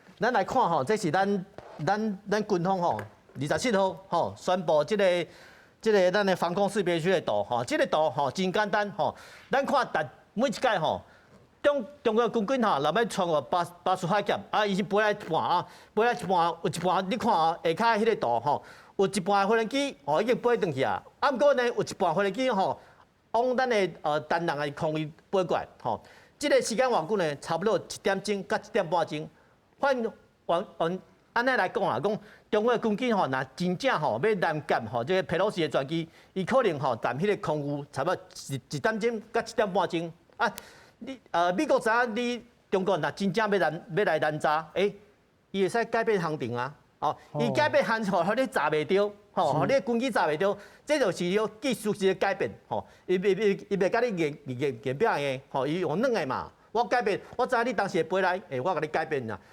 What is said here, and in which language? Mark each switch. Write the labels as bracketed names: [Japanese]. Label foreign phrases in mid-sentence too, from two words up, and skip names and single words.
[Min Nan Chinese] 咱来看这是咱军方27号宣布这个咱的防空识别区的图这个图真简单咱看每一届中国军军若要穿过巴士海峡伊是飞来一半飞来一半有一半你看下骹迄个图有一半飞行机已经飞转去毋过呢有一半飞行机往咱的单人的空域飞过来这个时间偌久呢，差不多1点钟到1点半钟。安尼来讲讲中国的军机若真正要拦截这个Pelosi的专机，伊可能占迄个空域差不多1点钟到1点半钟。美国知影中国若真正要来拦查，伊会使改变行程啊。哦，伊改变行程，互你查袂着，吼，互你军机查袂着，这就是要技术一个改变，吼，伊袂甲你验表的，吼，伊用软的嘛。我改变，我知你当时会飞来，我甲你改变啦。